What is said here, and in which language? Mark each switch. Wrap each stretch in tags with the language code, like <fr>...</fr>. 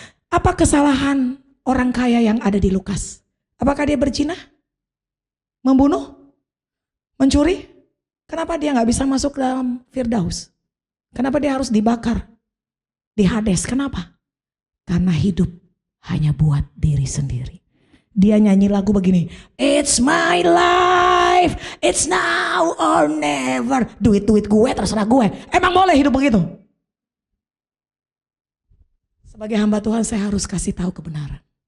<id>Apa kesalahan orang kaya yang ada di Lukas? Apakah dia berzina? Membunuh? Mencuri? Kenapa dia gak bisa masuk dalam Firdaus? Kenapa dia harus dibakar di Hades? Kenapa? Karena hidup hanya buat diri sendiri. Dia nyanyi lagu begini,</id> <en>it's my life, it's now or never.</en> <id>Duit gue, terserah gue. Emang boleh hidup begitu? Sebagai hamba Tuhan saya harus kasih tahu kebenaran.</id>